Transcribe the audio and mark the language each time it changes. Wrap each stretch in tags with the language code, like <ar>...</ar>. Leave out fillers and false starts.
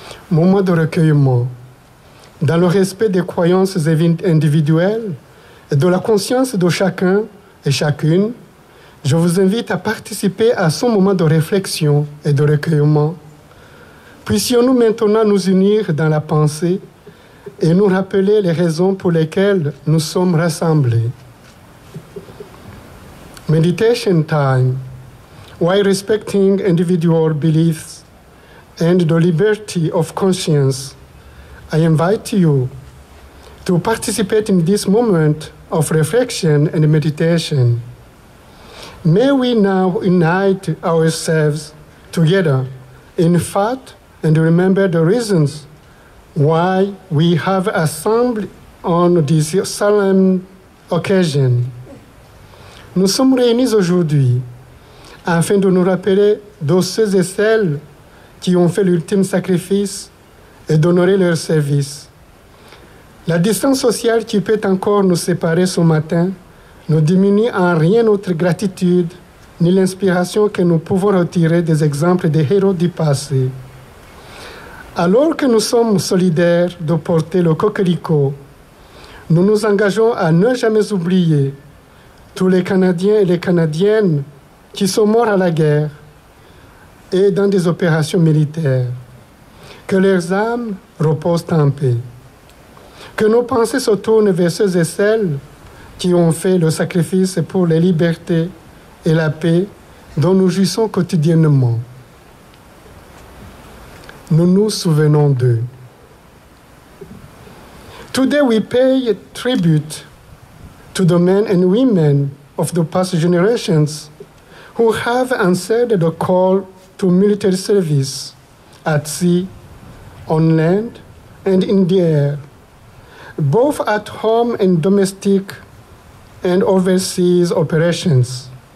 <fr>Moment de recueillement. Dans le respect des croyances individuelles et de la conscience de chacun et chacune, je vous invite à participer à ce moment de réflexion et de recueillement. Puissions-nous maintenant nous unir dans la pensée et nous rappeler les raisons pour lesquelles nous sommes rassemblés.</fr> <en>Meditation time. While respecting individual beliefs and the liberty of conscience, I invite you to participate in this moment of reflection and meditation. May we now unite ourselves together in thought and remember the reasons why we have assembled on this solemn occasion.</en> <fr>Nous sommes réunis aujourd'hui afin de nous rappeler de ceux et celles qui ont fait l'ultime sacrifice et d'honorer leur service. La distance sociale qui peut encore nous séparer ce matin ne diminue en rien notre gratitude ni l'inspiration que nous pouvons retirer des exemples des héros du passé. Alors que nous sommes solidaires de porter le coquelicot, nous nous engageons à ne jamais oublier tous les Canadiens et les Canadiennes qui sont morts à la guerre et dans des opérations militaires. Que leurs âmes reposent en paix. Que nos pensées se tournent vers ceux et celles qui ont fait le sacrifice pour les libertés et la paix dont nous jouissons quotidiennement. Nous nous souvenons d'eux.</fr> <en>Today we pay tribute to the men and women of the past generations who have answered the call to military service at sea, on land, and in the air, both at home and domestic and overseas operations.</en>